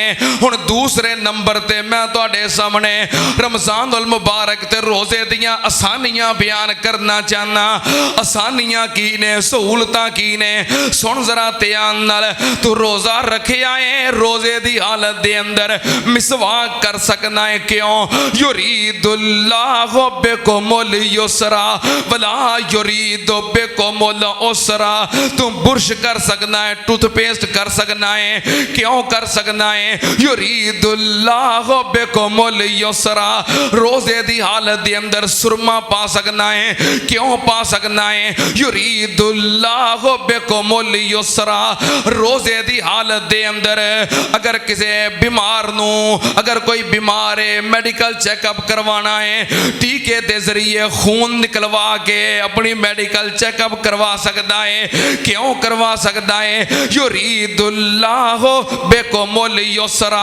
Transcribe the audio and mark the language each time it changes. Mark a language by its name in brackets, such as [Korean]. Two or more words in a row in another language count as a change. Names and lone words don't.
[Punjabi] ہُݨ دوسرے نمبر تے میں تُہاڈے سامنے رمضان المبارک تے روزے دیاں آسانیاں بیان کرنا چاہنا. آسانیاں کی نے، سہولتاں کی نے، سُن ذرا دھیان نال. تُو روزہ رکھیا ہے، روزے دی حالت دے اندر مسواک کر سکنا ہے، کیوں? [Arabic] يريد الله بكم اليسر ولا يريد بكم العسر. [Punjabi] تُو برش کر سکنا ہے، ٹوتھ پیسٹ کر سکنا ہے، کیوں کر سکنا ہے? [Arabic] يريد الله بكم اليسر. [Punjabi] روزے دی حالت دے اندر سرمہ پا سکنا ہے، کیوں پا سکنا ہے? [Arabic] يريد الله بكم اليسر. [Punjabi] روزے دی حالت دے اندر اگر کسی بیمار نوں، اگر کوئی بیمار ہے, [English] medical checkup [Punjabi] کروانا ہے، ٹیکے کے ذریعے خون نکلوا کے اپنی [English] medical checkup [Punjabi] کروا سکتا ہے، کیوں کروا سکتا ہے? [Arabic] يريد الله بكم اليسر.